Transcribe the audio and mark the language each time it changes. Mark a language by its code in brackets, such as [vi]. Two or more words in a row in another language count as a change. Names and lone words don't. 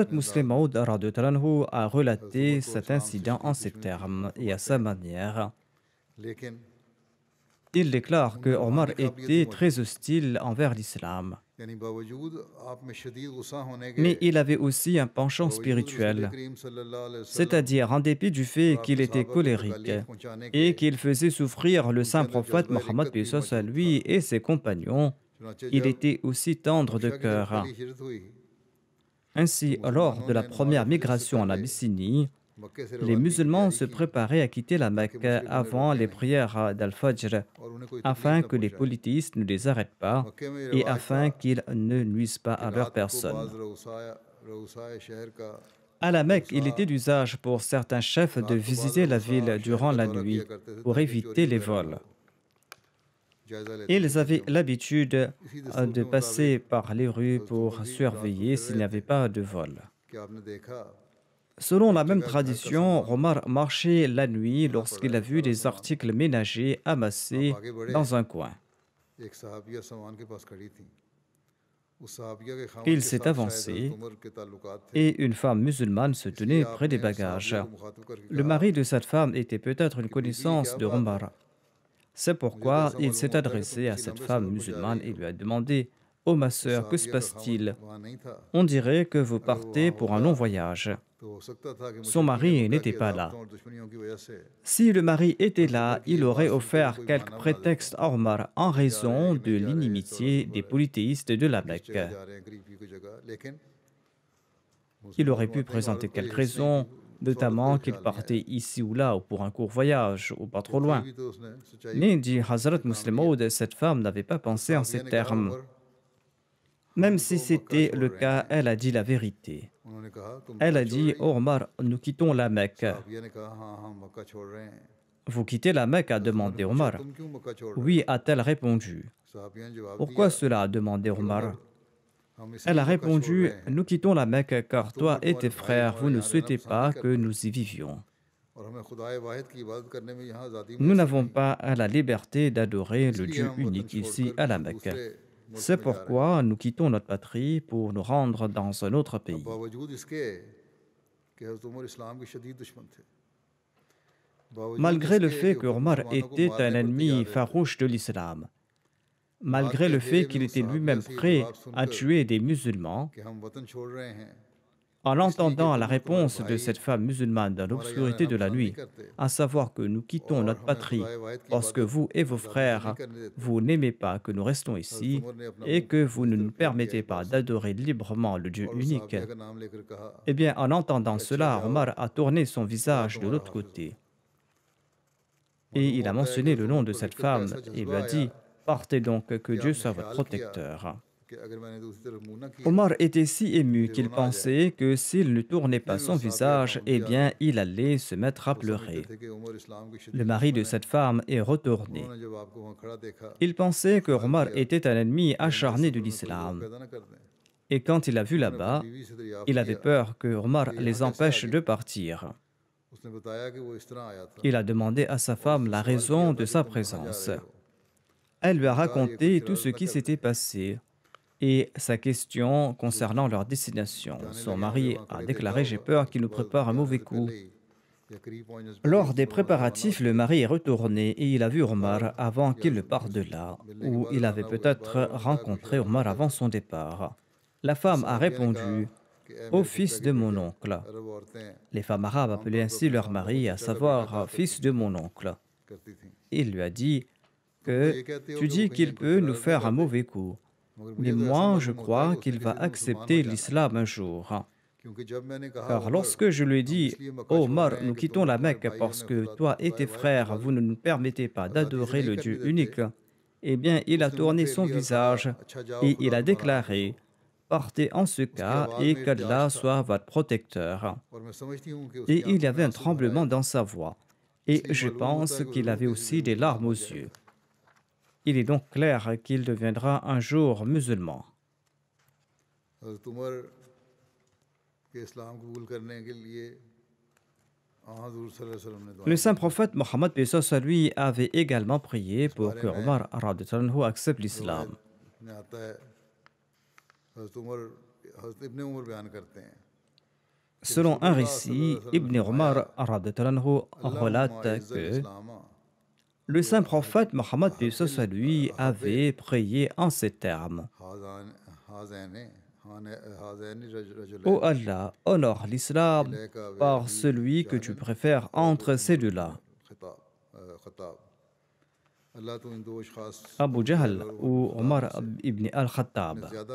[ur] अपने [fr] Muslim [ur] अंदाज [fr] Maud [ar] رضي الله عنه [fr] a [ur] حضرت عمر [fr] relaté [ur] को [fr] cet [ur] اسلام سے [fr] incident en [ur] शदीद [fr] ces [ur] دشمنی تھی [fr] termes et à [ur] फरमाते [fr] sa [ur] हैं [fr] manière. [ur] लेकिन [fr] Il déclare que [ur] उनमें [fr] Omar [ur] روحانی قابلیت بھی [fr] était [ur] मौजूद [fr] très [ur] थी [fr] hostile envers l'islam, [ur] یعنی باوجود آپ میں شدید غصہ ہونے کے [fr] mais il avait aussi un penchant [ur] باوجود رسول [fr] spirituel, [ur] کریم [ar] صلى الله عليه وسلم [fr] c'est-à-dire en dépit du [ur] और [fr] fait qu'il [ur] आपके [fr] était [ur] صحابہ کو [fr] colérique [ur] تکالیف پہنچانے کے [fr] et qu'il faisait souffrir le [ur] उनके [fr] saint [ur] अंदर [fr] prophète [ur] जज्बा [fr] Mohammed [ur] रिक्कत [fr] paix [ur] भी [fr] soit sur [ur] موجود تھا [fr] lui et ses compagnons, [ur] चुनांचे [fr] il [ur] जब [fr] était aussi tendre de [ur] حبشہ کی طرف [fr] cœur. [ur] پہلی ہجرت ہوئی تو [fr] Ainsi, lors [ur] मुसलमानों [fr] de la [ur] نے نماز [fr] première [ur] فجر سے [fr] migration en [ur] पहले [fr] Abyssinie, [ur] مکے سے [fr] les [ur] روانگی کی [fr] musulmans [ur] तैयारी [fr] se [ur] की [fr] préparaient à quitter la [ur] ताकि [fr] Mecque [ur] مشرک انہیں [fr] avant [ur] रोकें [fr] les [ur] नहीं [fr] prières d'Al-Fajr, [ur] اور انہیں کوئی تکلیف [fr] afin [ur] न [fr] que les [ur] पहुंचाएं [fr] politistes ne les arrêtent pas [ur] مکے میں یہ [fr] et [ur] رواج تھا [fr] afin qu'ils ne nuisent pas [ur] कि [fr] à leur [ur] رات کو بعض [fr] personne. [ur] رؤسائے شہر کا [fr] À la Mecque, il [ur] रऊसा [fr] était d'usage pour certains chefs de [ur] رات کو بعض [fr] visiter la [ur] रऊसा [fr] ville [ur] शहर [fr] durant [ur] का [fr] la [ur] دورہ کیا [fr] nuit [ur] کرتے تھے [fr] pour [ur] تاکہ چوری [fr] éviter les [ur] وغیرہ نہ [fr] vols. [ur] ہو جائزہ لیتے تھے [fr] Ils avaient [ur] چیزوں کا [fr] l'habitude [ur] اسی دستور [fr] de [ur] کے مطابق [fr] passer par les rues [ur] حضرت عمر [fr] pour [ur] بھی رات کو [fr] surveiller [ur] फिर [fr] s'il [ur] रहे [fr] n'y [ur] थे [fr] avait pas de vol. [ur] کہ آپ نے دیکھا [fr] Selon la [ur] एक [fr] même [ur] جگہ گھر کا [fr] tradition, [ur] सामान [fr] Omar marchait la nuit [ur] کھلا پڑا [fr] lorsqu'il a [ur] है [fr] vu [ur] सारा [fr] des [ur] सामान [fr] articles ménagers [ur] आप [fr] amassés [ur] آگے بڑھے [fr] dans un coin. [ur] ایک صحابیہ سامان کے پاس کھڑی تھی اس صحابیہ کے خامن [fr] Il [ur] के [fr] s'est [ur] ساتھ شاید [fr] avancé [ur] حضرت عمر کے تعلقات تھے [fr] et une femme musulmane se [ur] इसलिए [fr] tenait près des [ur] आपने [fr] bagages. [ur] صحابیہ کو مخاطب کرکے [fr] Le [ur] कहा [fr] mari de cette femme était peut-être une [ur] کہ بیبی یہ [fr] connaissance [ur] क्या [fr] de [ur] بات ہے [fr] Omar. C'est [ur] مجھے تو [fr] pourquoi [ur] ऐसा [fr] il [ur] मालूम [fr] s'est [ur] ہوتا ہے کہ تم [fr] adressé à [ur] किसी [fr] cette [ur] लंबे [fr] femme [ur] سفر پر جا [fr] musulmane [ur] रही [fr] et [ur] हो [fr] lui a demandé: Oh ma sœur, que se [ur] صحابی اگر [fr] passe-t-il? [ur] وہاں نہیں تھا [fr] On dirait que vous [ur] اگر وہ [fr] partez [ur] वहाँ [fr] pour un [ur] होता [fr] long voyage. [ur] تو ہو سکتا تھا کہ [fr] Son [ur] مشرکین نے [fr] mari [ur] मक्का [fr] n'était [ur] के [fr] pas là. [ur] ضابطوں اور دشمنیوں کی وجہ سے [fr] Si le mari était [ur] اور خبر [fr] là, [ur] की [fr] il [ur] یہ بات [fr] aurait [ur] सुनकर [fr] offert [ur] कोई [fr] quelques [ur] بہانہ بنا دیتا [fr] prétextes à Omar en [ur] کہ جا رہے ہیں [fr] raison [ur] कि [fr] de [ur] نہیں جا رہے، اس دوران [fr] l'inimitié des polythéistes de la [ur] किस [fr] Mecque. [ur] جگہ جا رہے ہیں، قریب کی کوئی جگہ، لیکن [fr] Il [ur] मुसलमान [fr] aurait pu [ur] فرماتے ہیں کہ عورت [fr] présenter [ur] کو یہ [fr] quelques [ur] حرص نہیں تھی, [fr] raisons, [ur] اس عورت کو [fr] notamment [ur] ये [fr] qu'il [ur] خیال نہیں آیا [fr] partait ici ou là ou pour un court voyage ou pas [ur] कि [fr] trop [ur] थी [fr] loin. [ur] بھی تو اس نے سچائی [fr] Mais dit [ur] से [fr] Hazrat [ur] کام لیا. [fr] Muslim, cette femme n'avait pas [ur] तो [fr] pensé en ces [ur] صحابیہ نے کہا [fr] termes. [ur] عمر ہم [fr] Même [ur] तो [fr] si [ur] मक्का [fr] c'était [ur] छोड़ [fr] le [ur] रहे [fr] cas, [ur] हैं। [fr] elle a dit la vérité. [ur] انہوں نے کہا تم [fr] Elle [ur] मक्का [fr] a [ur] छोड़ [fr] dit, [ur] रही [fr] oh [ur] हैं? [fr] Omar, nous quittons la Mecque. [ur] صحابیہ نے کہا ہاں ہم مکہ چھوڑ رہے ہیں. [fr] Vous quittez la Mecque, a [ur] حضرت عمر نے [fr] demandé [ur] पूछा [fr] Omar. [ur] تم کیوں مکہ چھوڑ رہے [fr] Oui, [ur] हो? [fr] a-t-elle répondu. [ur] صحابیہ نے جواب دیا [fr] Pourquoi cela, a demandé [ur] کہ عمر [fr] Omar. [ur] हम [fr] Elle [ur] इसलिए [fr] a [ur] مکہ چھوڑ [fr] répondu, [ur] رہے ہیں [fr] nous quittons la Mecque car [ur] تم اور [fr] toi et [ur] तुम्हारे [fr] tes [ur] भाई [fr] frères, vous [ur] हमारे [fr] ne [ur] یہاں رہنا [fr] souhaitez [ur] پسند نہیں [fr] pas que [ur] करते [fr] nous y vivions. [ur] اور ہمیں خدائے واحد کی عبادت کرنے میں یہاں آزادی [fr] Nous [ur] मैसर [fr] n'avons [ur] नहीं [fr] pas la liberté d'adorer le [ur] इसलिए [fr] Dieu [ur] ہم وطن [fr] unique ici [ur] छोड़कर [fr] à la [ur] किसी [fr] Mecque. [ur] دوسرے ملک [fr] C'est [ur] میں جا رہے ہیں [fr] pourquoi nous quittons notre patrie pour nous rendre dans un autre [ur] अब [fr] pays. [ur] باوجود اس کے کہ حضرت عمر اسلام کے شدید دشمن تھے باوجود [fr] Malgré le [ur] इसके [fr] fait [ur] कि [fr] que [ur] वो [fr] Omar [ur] مسلمانوں کو [fr] était un [ur] مارنے پر [fr] ennemi [ur] تیار رہتے [fr] farouche de l'islam, [ur] बात [fr] malgré [ur] के [fr] le fait [ur] اندھیرے میں [fr] qu'il [ur] उस [fr] était [ur] साहबिया [fr] lui-même [ur] سے یہ [fr] prêt [ur] जवाब [fr] à [ur] सुनकर [fr] tuer des musulmans, [ur] کہ ہم وطن چھوڑ رہے ہیں [fr] en [ur] اس لیے کہ [fr] entendant la [ur] تم اور تمہارے [fr] réponse de [ur] भाई [fr] cette femme musulmane dans [ur] ہمارا یہاں [fr] l'obscurité [ur] रहना [fr] de la [ur] پسند نہیں [fr] nuit, [ur] करते [fr] à savoir que nous quittons [ur] और [fr] notre [ur] हमें [fr] patrie [ur] خدائے واحد کی [fr] parce que [ur] इबादत [fr] vous et vos [ur] آزادی سے نہیں [fr] frères, [ur] کرنے دیتے [fr] vous n'aimez pas que nous restons [ur] हज़रत [fr] ici [ur] عمر نے اپنا [fr] et [ur] मुंह [fr] que vous [ur] अपनी [fr] ne [ur] तरफ [fr] nous [ur] پھیر لیا [fr] permettez [ur] इस [fr] pas [ur] بات سے [fr] d'adorer librement le Dieu [ur] اور اس [fr] unique. [ur] صحابیہ کا نام لےکر کہا [fr] Eh bien, en [ur] कि [fr] entendant [ur] अच्छा [fr] cela, [ur] जाओ [fr] Omar a tourné son [ur] खुदा [fr] visage de [ur] तुम्हारा [fr] l'autre [ur] حافظ ہو [fr] côté et [ur] मालूम [fr] il a [ur] ہوتا ہے کہ [fr] mentionné [ur] हज़रत [fr] le [ur] उमर [fr] nom de [ur] को [fr] cette [ur] دیکھ‌کر کو [fr] femme [ur] ऐसा [fr] et lui [ur] जज्बा [fr] a [ur] आया [fr] dit, partez donc, que [ur] कि [fr] Dieu [ur] आपने [fr] soit votre [ur] خیال کیا [fr] protecteur. [ur] کہ اگر میں نے دوسری طرف منہ نہ کیا [fr] Omar était si [ur] तो [fr] ému [ur] मुझे [fr] qu'il [ur] رونا آ جائے [fr] pensait que s'il ne tournait pas [ur] پھر بھی [fr] son [ur] اس صحابیہ [fr] visage, eh [ur] خاموشی آ [fr] bien, [ur] गई [fr] il allait se mettre à [ur] وہ سمجھتے [fr] pleurer. [ur] تھے کہ عمر اسلام کے [fr] Le [ur] शदीद [fr] mari de [ur] دشمن ہے [fr] cette femme est retourné. [ur] انہوں نے جب آپ کو وہاں کھڑا دیکھا [fr] Il pensait que [ur] ख्याल [fr] Omar [ur] किया [fr] était un ennemi [ur] کہ ہمارے [fr] acharné de [ur] سفر میں کوئی روک [fr] l'islam. [ur] پیدا نہ کر دیں [fr] Et quand il a vu [ur] انہوں نے اپنی [fr] là-bas, [ur] بیوی سے دریافت [fr] il avait [ur] किया [fr] peur que Omar [ur] کہ یہاں [fr] les [ur] کیسے آ [fr] empêche [ur] गई [fr] de partir. [ur] اس نے بتایا کہ وہ اس طرح آیا تھا [fr] Il a demandé à sa [ur] और [fr] femme [ur] उससे [fr] la [ur] سوال کیا [fr] raison [ur] था [fr] de [ur] कि [fr] sa [ur] تم کہاں جا [fr] présence. [ur] رہے ہو [fr] Elle lui a [ur] اس نے کہا یہ کوئی [fr] raconté tout [ur] शरारत [fr] ce [ur] न [fr] qui [ur] कर [fr] s'était [ur] दे [fr] passé et sa question [ur] तो [fr] concernant leur destination. [ur] जाने [fr] Son [ur] لگے ہمیں [fr] mari [ur] वहाँ [fr] a [ur] کھڑے دیکھا [fr] déclaré, j'ai [ur] होगा [fr] peur qu'il nous [ur] تو بس [fr] prépare un [ur] जाने [fr] mauvais [ur] से [fr] coup. [ur] پہلے ہی یا قریب پہنچنے سے پہلے ہی [fr] Lors des [ur] مسلمان روانہ [fr] préparatifs, [ur] हो [fr] le [ur] गए [fr] mari est retourné et il a vu [ur] और [fr] Omar avant [ur] कि [fr] qu'il ne [ur] हज़रत [fr] parte de [ur] मुझसे [fr] là, [ur] ملنے کے [fr] où [ur] बाद [fr] il avait [ur] روانہ ہوئے اس بارے [fr] peut-être [ur] میں انہوں نے کہا کوئی [fr] rencontré [ur] شرارت نہ [fr] Omar [ur] कर [fr] avant [ur] दें [fr] son départ. La [ur] उस [fr] femme a [ur] صحابیہ نے کہا [fr] répondu, [ur] کہ اے [fr] ô [ur] मेरे [fr] fils [ur] پھپھا کے [fr] de mon [ur] बेटे [fr] oncle. [ur] عرب عورتیں [fr] Les femmes arabes appelaient [ur] عام‌طور پر [fr] ainsi [ur] अपने [fr] leur [ur] सामने [fr] mari, [ur] को [fr] à [ur] چچا کا بیٹا [fr] savoir [ur] कहा [fr] fils [ur] करती [fr] de [ur] थीं [fr] mon oncle. [ur] کرتی تھیں [fr] Il lui a dit [ur] تم تو [fr] que [ur] یہ کہتے ہو [fr] tu [ur] کہ وہ [fr] dis [ur] कहीं [fr] qu'il [ur] कोई [fr] peut nous [ur] شرارت نہ [fr] faire [ur] कर [fr] un [ur] दे [fr] mauvais coup, [ur] मगर [fr] mais [ur] مجھے تو ایسا [fr] moi je [ur] معلوم ہوتا ہے [fr] crois [ur] کہ اس نے [fr] qu'il va [ur] کسی دن مسلمان ہو [fr] accepter [ur] جانا ہے [fr] l'islam un jour. [ur] کیونکہ جب میں نے کہا [fr] Car [ur] उमर [fr] lorsque je lui ai [ur] हम [fr] dit, [ur] اس لیے مکہ [fr] oh [ur] छोड़ [fr] Omar, [ur] رہے ہیں [fr] nous [ur] کہ تم [fr] quittons [ur] और [fr] la [ur] तुम्हारे [fr] Mecque [ur] भाई [fr] parce [ur] हमें [fr] que [ur] खुदा [fr] toi et [ur] खुदाए [fr] tes [ur] واحد کی [fr] frères, vous [ur] इबादत [fr] ne nous permettez pas [ur] آزادی سے [fr] d'adorer [ur] नहीं [fr] le [ur] करने [fr] Dieu [ur] देते [fr] unique, eh bien, il a [ur] اس نے منہ [fr] tourné [ur] फेर [fr] son [ur] لیا اور کہا [fr] visage [ur] اچھا جاؤ [fr] et il [ur] खुदा [fr] a [ur] تمہارا حافظ ہو [fr] déclaré, partez en ce [ur] उसकी [fr] cas [ur] आवाज़ [fr] et [ur] میں ارتیاز [fr] qu'Allah [ur] था [fr] soit votre protecteur. [ur] اور میں سمجھتی ہوں کہ اس کی [fr] Et il y [ur] آنکھوں میں [fr] avait un [ur] آنسو بھر آئے [fr] tremblement dans sa voix. Et [ur] इसलिए [fr] je [ur] معلوم ہوتا [fr] pense [ur] ہے کہ [fr] qu'il [ur] ज़रूर [fr] avait [ur] किसी [fr] aussi [ur] दिन [fr] des [ur] मुसलमान [fr] larmes [ur] हो [fr] aux [ur] जाएगा [fr] yeux. Il est donc clair qu'il deviendra un jour musulman. [ur] حضرت عمر کے اسلام قبول کرنے کے لیے حضور [ar] صلى الله عليه وسلم [ur] نے دعا [fr] Le [ur] की [fr] saint prophète Mohammed paix soit sur lui avait également prié [ur] इस [fr] pour [ur] बारे [fr] que [ur] में [fr] Omar [ar] رضي الله عنه [fr] accepte [ur] रवायत [fr] l'islam. [ur] میں آتا ہے حضرت ابن عمر بیان کرتے ہیں کہ [fr] Selon un [ur] रसूलुल्लाह [fr] récit, [ar] صلى الله عليه وسلم [ur] ने [fr] Ibn [ur] फरमाया [fr] Omar [ar] رضي الله عنه अल्लाहुम्मा [fr] relate [ar] इज़्ज़िल [fr] que [ar] इस्लाम [fr] le saint prophète Mohammed paix soit sur lui avait prié en ces termes. Ô Allah, honore l'islam par celui que tu préfères entre ces deux-là, Abu Jahl ou Omar ibn al-Khattab.